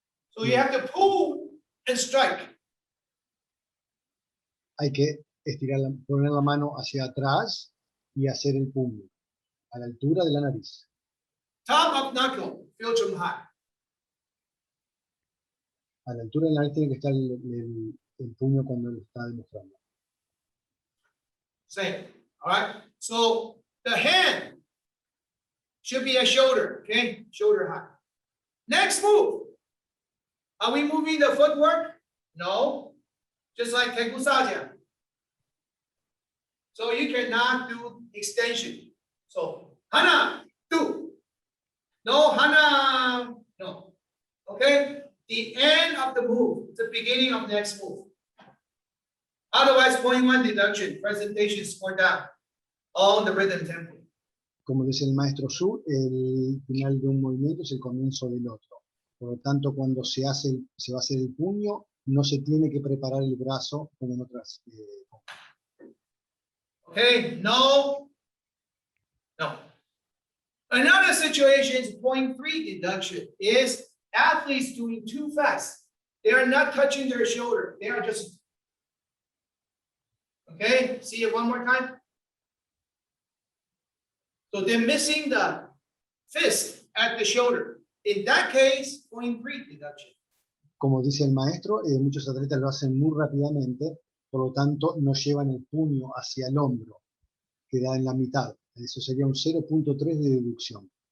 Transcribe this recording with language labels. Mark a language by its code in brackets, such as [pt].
[en] So you have to pull and strike. [es] Hay que poner la mano hacia atrás y hacer el puño a la altura de la nariz. [en] Top of knuckle, filtrum high. [es] A la altura de la nariz tiene que estar el puño cuando lo está demostrando. [en] Same. All right. So the hand should be a shoulder. Okay, shoulder high. Next move. Are we moving the footwork? No. just like Tegu Saja. So you cannot do extension. So hana, do. No hana, no. Okay? The end of the move, the beginning of the next move. Otherwise, 0.1 deduction, presentation is scored down on the rhythm tempo. [es] Como dice el maestro Su, el final de un movimiento es el comienzo del otro. Por lo tanto, cuando se va a hacer el puño, no se tiene que preparar el brazo como en otras. [en] Okay, no. Another situation is 0.3 deduction is athletes doing too fast. They are not touching their shoulder. They are just. Okay, see it one more time. So they're missing the fist at the shoulder. In that case, 0.3 deduction. [es] Como dice el maestro, muchos atletas lo hacen muy rápidamente, por lo tanto no llevan el puño hacia el hombro, queda en la mitad. Eso sería un 0.3 de deducción.